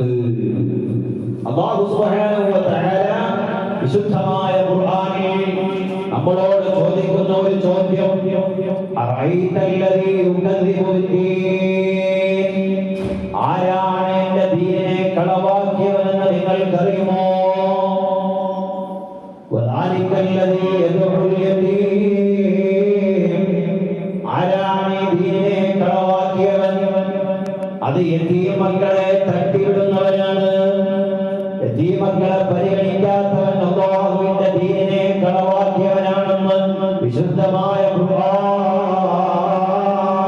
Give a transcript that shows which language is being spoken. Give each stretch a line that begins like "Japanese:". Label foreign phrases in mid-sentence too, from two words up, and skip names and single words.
Arabic: الله سبحانه وتعالى
Malayalam: വിശുദ്ധമായ ഖുർആനിൽ നമ്മളോട് ചോദിക്കുന്ന ഒരു ചോദ്യം,
Arabic: أرأيت الذي يكذب بالدين,
Malayalam: ആരാണ് എന്റെ ദീനിനെ കളവാക്കിയവനെന്ന് നിങ്ങൾക്കറിയുമോ?
Arabic: وذلك الذي يدعو اليتيم,
Malayalam: ആരാണ് ഈ ദീനിനെ കളവാക്കിയവൻ? അത് യതീം മക്കളെ തട്ടിവിടുന്നവനാണ്. യതീം മക്കളെ പരിഗണിക്കാത്തവൻ അല്ലാഹുവിന്റെ ദീനിനെ കളവാക്കിയവനാണെന്ന് വിശുദ്ധമായ ഖുർആൻ.